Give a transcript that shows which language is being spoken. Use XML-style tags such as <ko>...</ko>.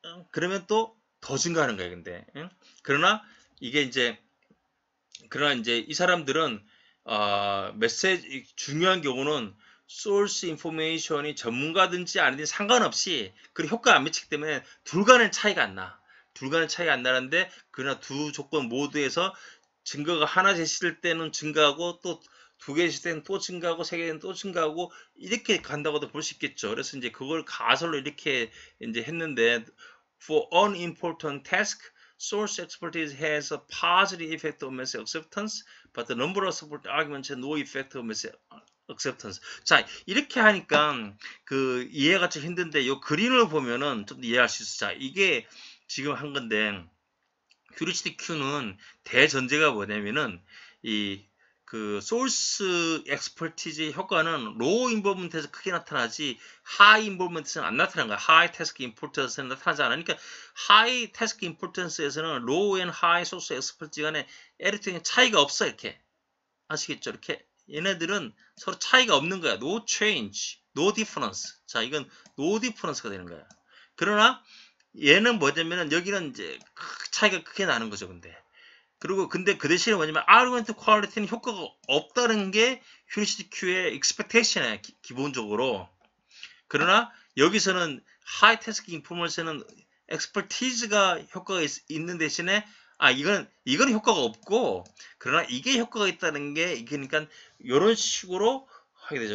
<ko>그러면 또 더 증가하는 거예요. 근데 그러나 이게 이제 이 사람들은 메시지 중요한 경우는 소스 인포메이션이 전문가든지 아니든지 상관없이 그 효과가 안 미치기 때문에 둘 간의 차이가 안 나. 둘 간의 차이가 안 나는데 그러나 두 조건 모두에서 증거가 하나 제시될 때는 증가하고 또 두 개 제시될 때는 또 증가하고 세 개는 또 증가하고 이렇게 간다고도 볼 수 있겠죠. 그래서 이제 그걸 가설로 이렇게 이제 했는데</ko> <en>for unimportant task source expertise has a positive effect on message acceptance, but the number of support arguments has no effect on message acceptance.</en> <ko>자, 이렇게 하니까 그 이해가 좀 힘든데 요 그림을 보면은 좀 이해할 수 있어. 자, 이게 지금 한 건데 휴리스틱 Q는 대전제가 뭐냐면은 그 소스 엑스퍼티지 효과는 로우 인볼브먼트에서 크게 나타나지 하이 인볼브먼트에서는 안 나타나는 거야. 하이 태스크 임포턴스에서는 나타나지 않아. 그러니까 하이 태스크 임포턴스에서는 로우 앤 하이 소스 엑스퍼티지 간에 에리트의 차이가 없어. 이렇게 아시겠죠? 이렇게 얘네들은 서로 차이가 없는 거야.</ko> <en>No change, no difference.</en> <ko>자, 이건 no difference가 되는 거야. 그러나 얘는 뭐냐면은 여기는 이제 차이가 크게 나는 거죠. 그리고 근데 그 대신에 뭐냐면 아르구멘트 퀄리티는 효과가 없다는 게 휴리스틱 Q의 expectation이야. 기본적으로. 그러나 여기서는 하이 태스크 인포머스는 엑스퍼티즈가 효과가 있는 대신에 이건 효과가 없고 그러나 이게 효과가 있다는 게 그러니까 이런 식으로 하게 되죠.</ko>